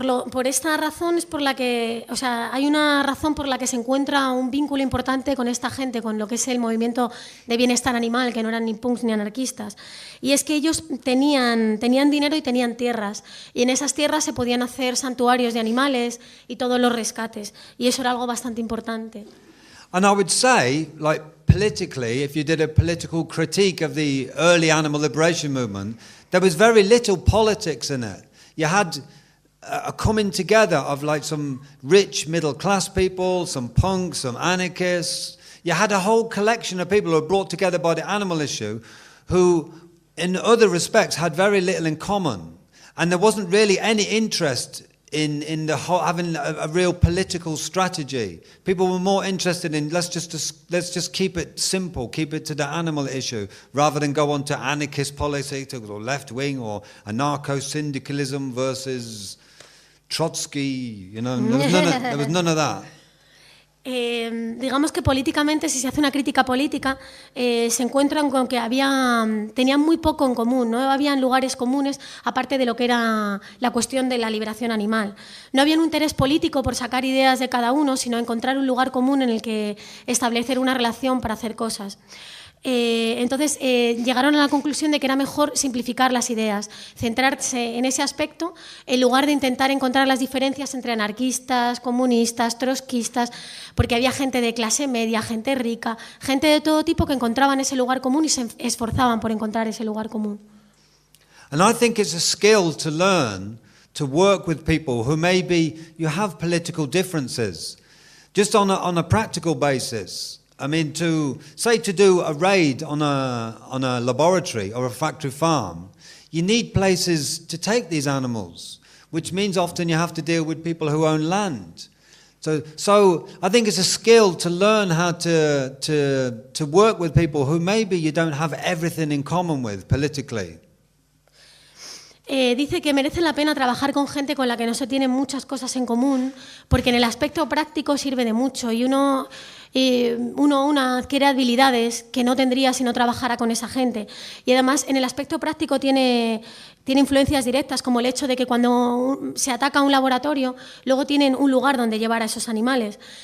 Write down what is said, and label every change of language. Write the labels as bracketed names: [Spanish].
[Spanish] Por esta razón es por la que, o sea, hay una razón por la que se encuentra un vínculo importante con esta gente, con lo que es el movimiento de bienestar animal, que no eran ni punks ni anarquistas. Y es que ellos tenían dinero y tenían tierras, y en esas tierras se podían hacer santuarios de animales y todos los rescates, y eso era algo bastante importante. [English] And I would say, like politically, if you did a political critique of the early animal liberation movement, there was very little politics in it. You had a coming together of like some rich middle class people, some punks, some anarchists. You had a whole collection of people who were brought together by the animal issue who in other respects had very little in common. And there wasn't really any interest in the whole, having a real political strategy. People were more interested in let's just keep it simple, keep it to the animal issue, rather than go on to anarchist politics or left wing or anarcho-syndicalism versus Trotsky. You know, there was none of that. [Spanish] Digamos que políticamente, si se hace una crítica política, se encuentran con que tenían muy poco en común, no habían lugares comunes aparte de lo que era la cuestión de la liberación animal. No había un interés político por sacar ideas de cada uno, sino encontrar un lugar común en el que establecer una relación para hacer cosas. Entonces llegaron a la conclusión de que era mejor simplificar las ideas, centrarse en ese aspecto en lugar de intentar encontrar las diferencias entre anarquistas, comunistas, trotskistas, porque había gente de clase media, gente rica, gente de todo tipo que encontraban ese lugar común y se esforzaban por encontrar ese lugar común. [English] And I think it's a skill to learn to work with people who maybe you have political differences, just on a practical basis. I mean, to do a raid on a laboratory or a factory farm, you need places to take these animals, which means often you have to deal with people who own land. So I think it's a skill to learn how to work with people who maybe you don't have everything in common with politically. [Spanish] Dice que merece la pena trabajar con gente con la que no se tienen muchas cosas en común, porque en el aspecto práctico sirve de mucho y uno adquiere habilidades que no tendría si no trabajara con esa gente. Y además en el aspecto práctico tiene influencias directas, como el hecho de que cuando se ataca un laboratorio, luego tienen un lugar donde llevar a esos animales.